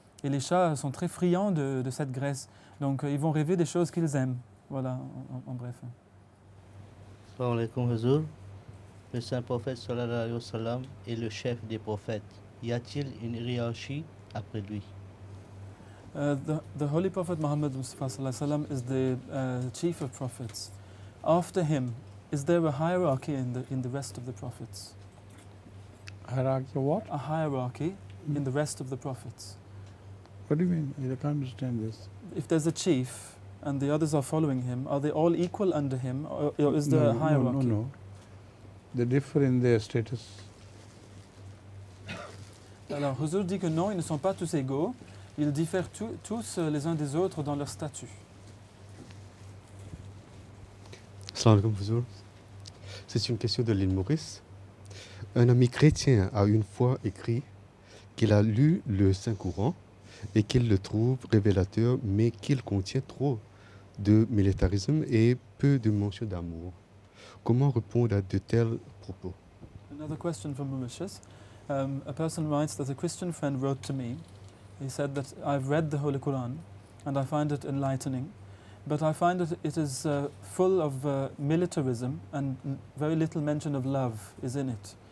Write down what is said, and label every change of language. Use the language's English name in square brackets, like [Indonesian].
[French] Et les chats sont très friands de cette graisse. Donc, ils vont rêver des choses qu'ils aiment. Voilà, en bref. [Arabic] Salam alaikum Huzur. [French] Le saint prophète sallallahu alayhi wa sallam est le chef des prophètes. Y a-t-il une hiérarchie après lui? [English] The Holy Prophet Muhammad Mustafa sallallahu alayhi wa sallam is the chief of prophets. After him, is there a hierarchy in the rest of the prophets? Hierarchy of what? A hierarchy in the rest of the prophets. What do you mean? I can't understand this. If there's a chief and the others are following him, are they all equal under him, or is there a hierarchy? No. They differ in their status. [French] Alors, Huzur dit que non, ils ne sont pas tous égaux. Ils diffèrent tous les uns des autres dans leur statut. [Arabic] Salam alaikum Huzur. [French] C'est une question de l'île Maurice. Un ami chrétien a une fois écrit qu'il a lu le Saint-Coran et qu'il le trouve révélateur, mais qu'il contient trop de militarisme et peu de mention d'amour. Comment répondre à de tels propos? [English] Another question from Mauritius. A person writes that a Christian friend wrote to me. He said that I've read the Holy Quran and I find it enlightening, but I find that it is full of militarism and very little mention of love is in it.